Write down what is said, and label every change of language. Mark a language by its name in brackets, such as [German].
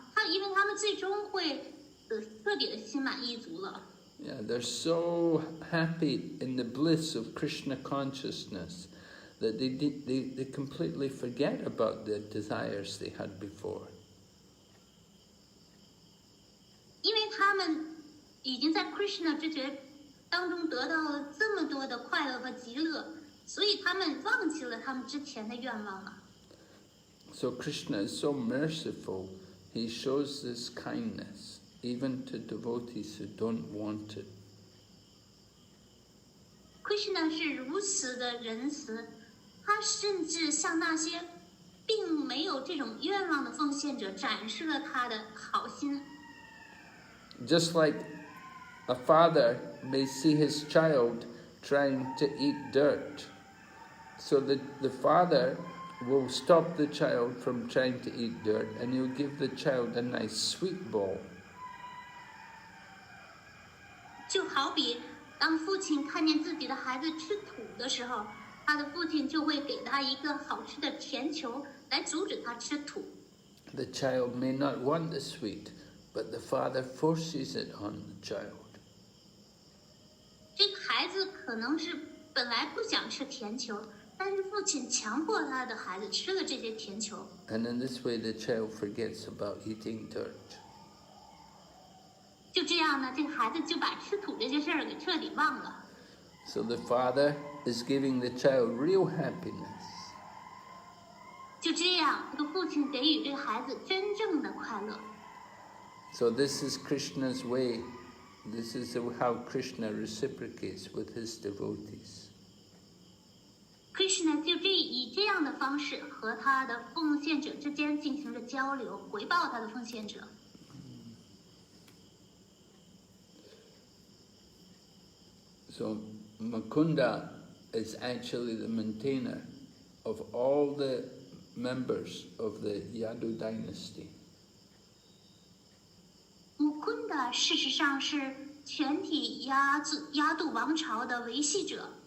[Chinese] 因为他们最终会彻底的心满意足了。 [English] Yeah, they're so happy in the bliss of Krishna consciousness that they completely forget about the desires they had before. [Chinese] 因为他们已经在 Krishna 之觉当中得到了这么多的快乐和极乐，所以他们忘记了他们之前的愿望了。 [English] So Krishna is so merciful, he shows this kindness even to devotees who don't want it. [Chinese] Krishna 是如此的仁慈，他甚至向那些并没有这种愿望的奉献者展示了他的好心。 [English] Just like a father may see his child trying to eat dirt, so that the father will stop the child from trying to eat dirt and he'll give the child a nice sweet bowl. [Chinese] 就好比当父亲看见自己的孩子吃土的时候，他的父亲就会给他一个好吃的甜球来阻止他吃土。 [English] The child may not want the sweet, but the father forces it on the child. [Chinese] 这个孩子可能是本来不想吃甜球，但是父亲强迫他的孩子吃了这些甜球。 [English] And in this way, the child forgets about eating dirt. [Chinese] 就这样呢，这个孩子就把吃土这些事儿给彻底忘了。 [English] So the father is giving the child real happiness. [Chinese] 就这样，这个父亲给予这个孩子真正的快乐。 [English] So this is Krishna's way. This is how Krishna reciprocates with his devotees. [Chinese] Krishna 就以这样的方式和他的奉献者之间进行着交流，回报他的奉献者。 [English] So Mukunda is actually the maintainer of all the members of the Yadu dynasty. [Chinese] Mukunda 事实上是全体亚度王朝的维系者。